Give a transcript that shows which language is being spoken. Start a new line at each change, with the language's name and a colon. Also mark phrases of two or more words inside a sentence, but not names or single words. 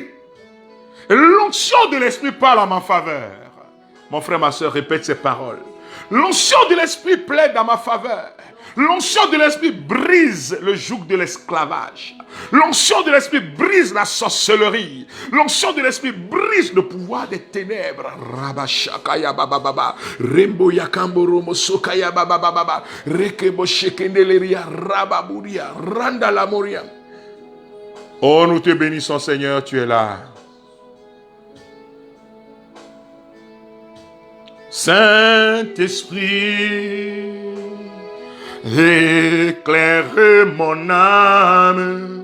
French: L'onction de l'Esprit parle en ma faveur. Mon frère, ma soeur, répète ces paroles. L'onction de l'Esprit plaide en ma faveur. L'onction de l'esprit brise le joug de l'esclavage. L'onction de l'esprit brise la sorcellerie. L'onction de l'esprit brise le pouvoir des ténèbres. Rabashakaya bababa, Rembo yakamboromo sokaya bababa, Rekebo shekendeleria, Rababuria, Randa lamoria. Oh, nous te bénissons, Seigneur, tu es là. Saint-Esprit, éclaire mon âme.